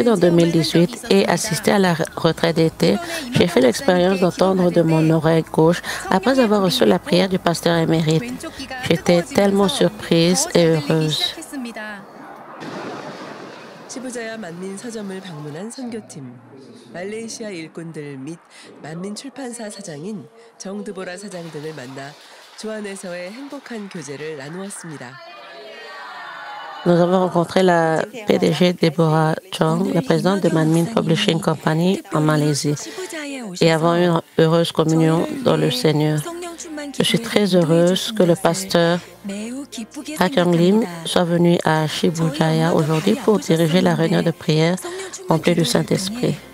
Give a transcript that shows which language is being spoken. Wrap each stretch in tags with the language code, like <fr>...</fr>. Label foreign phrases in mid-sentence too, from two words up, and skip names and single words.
<fr>en 2018 et assisté à la retraite d'été, j'ai fait l'expérience d'entendre de mon oreille gauche après avoir reçu la prière du pasteur émérite. J'étais tellement surprise et heureuse.</fr> <ko>시부자야 만민 서점을 방문한 선교팀, 말레이시아 일꾼들 및 만민 출판사 사장인 정드보라 사장 등을 만나 주 안에서의 행복한 교제를 나누었습니다.</ko> <fr>Nous avons rencontré la PDG Deborah Chong, la présidente de Manmin Publishing Company en Malaisie, et avons eu une heureuse communion dans le Seigneur. Je suis très heureuse que le pasteur Ha Kyung Lim soit venu à Shibujaya aujourd'hui pour diriger la réunion de prière remplie du Saint-Esprit.</fr>